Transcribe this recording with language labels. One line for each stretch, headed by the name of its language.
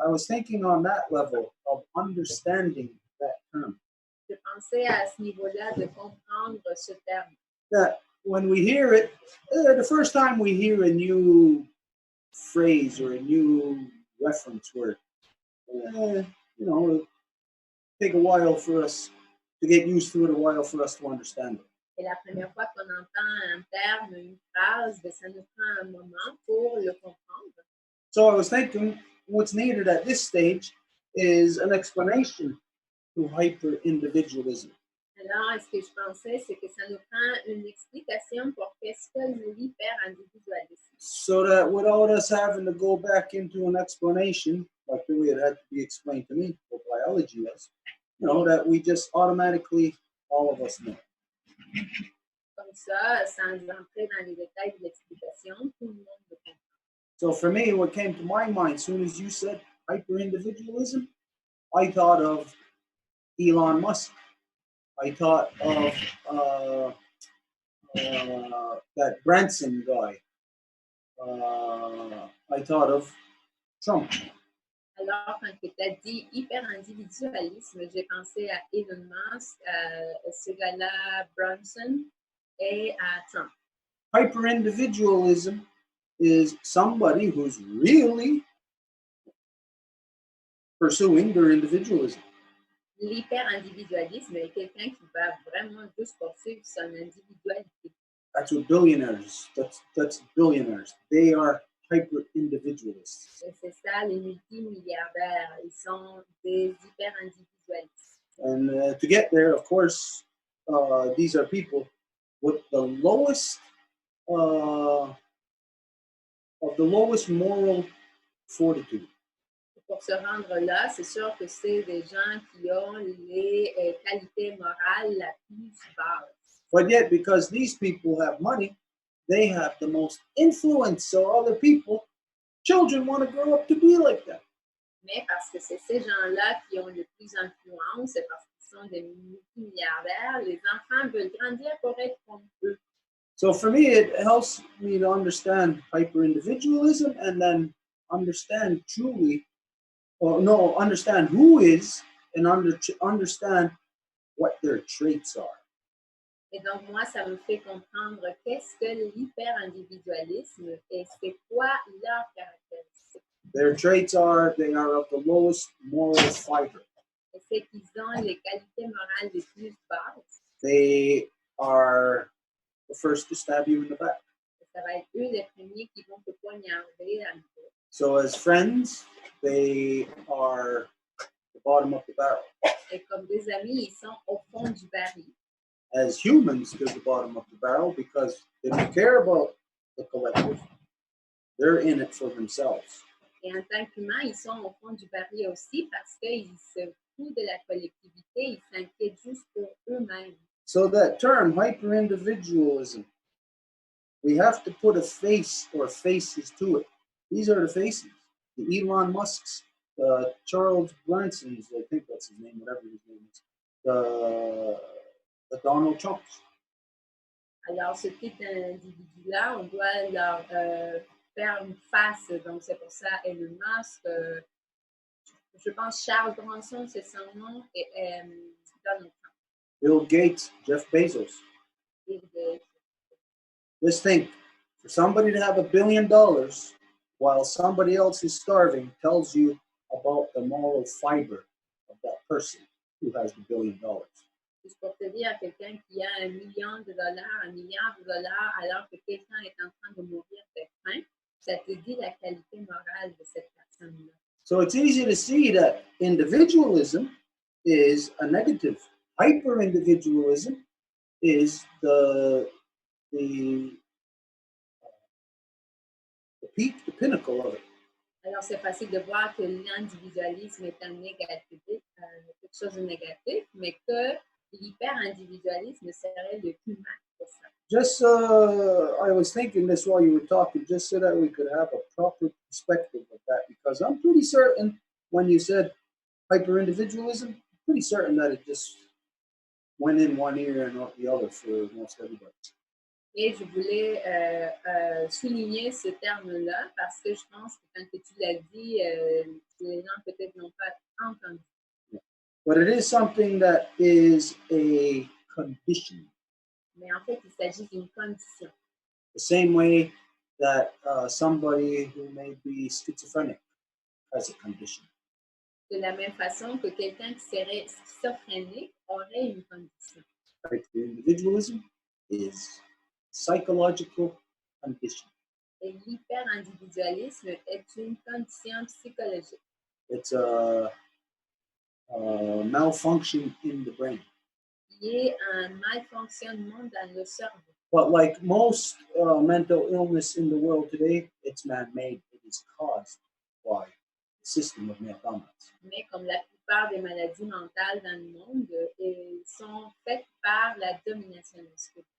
English: I was thinking on that level of understanding that term.
French: Je pensais à ce niveau-là de comprendre ce terme.
English: That when we hear it, the first time we hear a new phrase or a new reference word, it'll take a while for us to get used to it, a while for us to understand it.
French: Et la première fois qu'on entend un terme, une phrase, ça nous prend un moment pour le comprendre.
English: So I was thinking, what's needed at this stage is an explanation to hyper-individualism.
French: Alors, ce que je pensais, c'est que ça nous prend une explication pour qu'est-ce que l'hyper-individualisme.
English: So that without us having to go back into an explanation, like the way it had to be explained to me what biology was, that we just automatically, all of us know.
French: Comme ça, sans entrer dans les détails de l'explication, tout le monde le comprend.
English: So for me, what came to my mind as soon as you said hyper-individualism, I thought of Elon Musk. I thought of that Branson guy. I thought of Trump.
French: Alors, quand tu as dit hyper-individualisme, j'ai pensé à Elon Musk, à ce gars-là, Branson, et à Trump.
English: Hyper-individualism is somebody who's really pursuing their individualism.
French: L'hyper-individualisme est quelqu'un qui va vraiment juste poursuivre son individualité.
English: That's what billionaires, that's billionaires. They are hyper-individualists.
French: Et c'est ça, les multimilliardaires, ils sont des hyper-individualistes.
English: And to get there, of course, these are people with the lowest moral fortitude.
French: Pour se rendre là, c'est sûr que c'est des gens qui ont les qualités morales la plus basse.
English: But yet, because these people have money, they have the most influence on other people. Children want to grow up to be like that.
French: Mais parce que c'est ces gens-là qui ont le plus d'influence, c'est parce qu'ils sont des multimilliardaires, les enfants veulent grandir pour être comme eux.
English: So for me, it helps me to understand hyper-individualism and then understand truly, understand who is and understand what their traits are.
French: Et donc, moi, ça me fait comprendre qu'est-ce que l'hyper-individualisme et c'est quoi leur caractéristique.
English: Their traits are, they are of the lowest moral fiber.
French: Et c'est qu'ils ont les qualités morales les plus basses.
English: They are the first to stab you in the back.
French: Et ça va être eux les premiers qui vont te poignarder à nouveau.
English: So as friends, they are the bottom of the barrel.
French: Et comme des amis, ils sont au fond du baril.
English: As humans, they're the bottom of the barrel because they don't care about the collective. They're in it for themselves.
French: Et en tant qu'humains, ils sont au fond du baril aussi parce qu'ils se foutent de la collectivité, ils s'inquiètent juste pour eux-mêmes.
English: So that term, hyper-individualism, we have to put a face or faces to it. These are the faces. The Elon Musk's, Charles Branson's, I think that's his name, whatever his name is, the Donald Trumps.
French: Alors, ce type d'individu-là, on doit leur faire une face. Donc, c'est pour ça Elon Musk, je pense Charles Branson, c'est son nom, et Donald Trump.
English: Bill Gates, Jeff Bezos.
French: Bill Gates.
English: Just think, for somebody to have $1 billion while somebody else is starving tells you about the moral fiber of that person who has the $1 billion.
French: Juste pour te dire, quelqu'un qui a $1 million, $1 milliard, alors que quelqu'un est en train de mourir de faim, ça te dit la qualité morale de cette personne-là.
English: So it's easy to see that individualism is a negative. Hyper-individualism is the peak, the pinnacle of it.
French: Alors, c'est facile de voir que l'individualisme est un négatif, quelque chose de négatif, mais que l'hyper-individualisme serait le plus mal pour ça.
English: Just, I was thinking this while you were talking, just so that we could have a proper perspective of that, because I'm pretty certain when you said hyper-individualism, I'm pretty certain that it just went in one ear and not the other for most everybody.
French: Et je voulais souligner ce terme-là parce que je pense que quand tu l'as dit, les gens peut-être n'ont pas entendu.
English: But it is something that is a condition.
French: Mais en fait, il s'agit d'une condition.
English: The same way that somebody who may be schizophrenic has a condition.
French: De la même façon que quelqu'un qui serait schizophrénique aurait une condition.
English: Individualism is psychological condition.
French: Et l'hyper-individualisme est une condition psychologique.
English: It's a malfunction in the brain.
French: Il y a un malfonctionnement dans le cerveau.
English: But like most mental illness in the world today, it's man-made. It is caused by the system of Indépendance.
French: Mais comme la plupart des maladies mentales dans le monde, elles sont faites par la domination masculine.